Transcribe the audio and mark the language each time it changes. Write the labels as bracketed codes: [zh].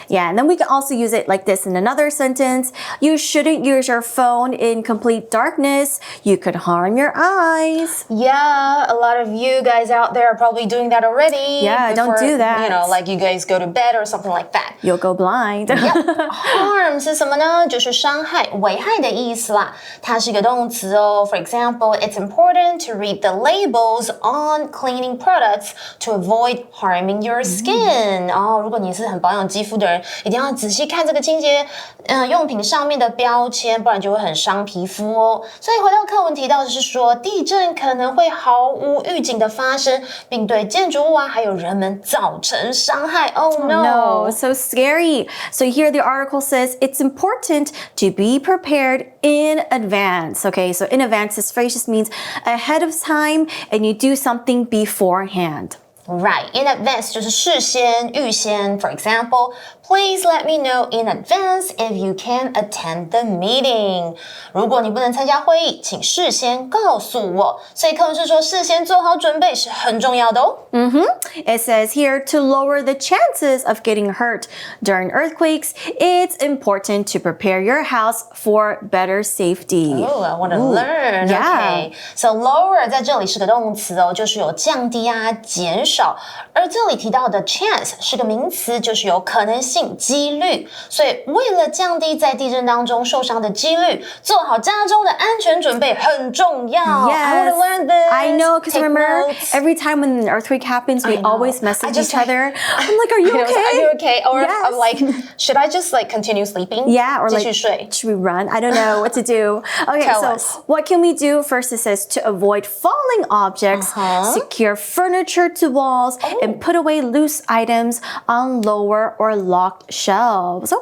[en] Yeah, and then we can also use it like this in another sentence. You shouldn't use your phone in complete darkness. You could harm your eyes. Yeah, a lot of you guys out there are probably doing that already? Yeah, don't do that. You know, like you guys go to bed or something like that. You'll go blind. [zh] Harm 是什么呢？就是伤害、危害的意思啦。它是一个动词哦。 [en] For example, it's important to read the labels on cleaning products to avoid harming your skin. [zh] 如果你是很保养肌肤的人，一定要仔细看这个清洁用品上面的标签，不然就会很伤皮肤哦。所以回到课文提到的是说，地震可能会毫无预警的发生，并对建筑物还有人们造成伤害。 [en] Oh no, so scary. So here the article says it's important to be prepared in advance. Okay, so in advance, this phrase just means ahead of time and you do something beforehand. Right, in advance [zh] 就是事先、预先。 [en] For example, please let me know in advance if you can attend the meeting. [zh] 如果你不能参加会议，请事先告诉我。所以课文是说，事先做好准备是很重要的哦。 [en] It says here to lower the chances of getting hurt during earthquakes, it's important to prepare your house for better safety. Oh, I want to learn. Yeah. Okay. [zh] So lower 在这里是个动词哦，就是有降低啊、减少。而这里提到的 chance 是个名词，就是有可能性、几率。所以为了降低在地震当中受伤的几率，做好家中的安全准备很重要。 [en] Yes, I want to learn this. I know, because remember, notes. every time when an earthquake happens, we always message each other. I'm like, are you okay? Are you okay? Or Yes. I'm like, should I just like continue sleeping? Yeah, or [zh] 继 [en] like, [zh] 续睡 [en] should we run? I don't know what to do. Okay, Tell so us. what can we do? First, it says to avoid falling objects, secure furniture to walls, and put away loose items on lower or locked shelves.